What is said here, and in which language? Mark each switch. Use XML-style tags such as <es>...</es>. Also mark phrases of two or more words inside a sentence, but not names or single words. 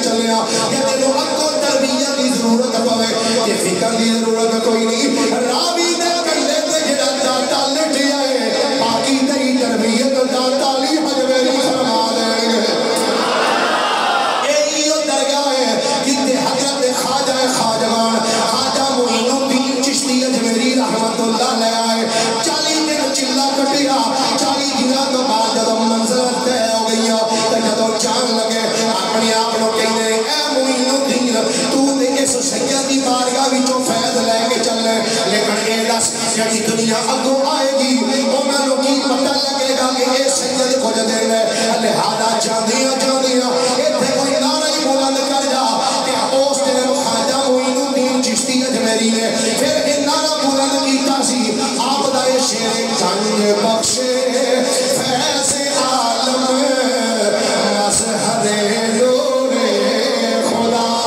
<pa>سنیا کہ تینوں اگوں تربیت کی ضرورت پوے کہ فکر کی ضرورت کوئی نہیں راوی دے کلے تے جڑا داتا لٹیا ہے باقی تیری تربیت داتا علی حجویری فرما دیں گے ایو درگاہ ہے جتے حضرت خواجہ خواجگان خواجہ معین الدین چشتی اجمیری</pa> <ar>رحمت اللہ</ar> <pa>لے آئے 40 دن چلا کٹیا 40 دنوں تو بعد جب منزل طے ہو گئی جب جان لگے اپنے آپ کو کہنے اے معین الدین تو تے اس سید دی بارگاہ وچوں فیض لے کے چلے لیکن اے دس جڑی دنیا اگوں آئے گی انہاں نوں کی پتہ لگے گا کہ اے سید کچھ دین ہے لہذا جاندیاں جاندیاں ایتھے کوئی نعرہ ہی بلند کر جا کہ اس دن خواجہ معین الدین چشتی اجمیری نے پھر اے نعرہ بلند کیتا سی آپ دا اے شعر</pa> <fa>گنج بخشے فیض عالم مظہر نور خدا</fa>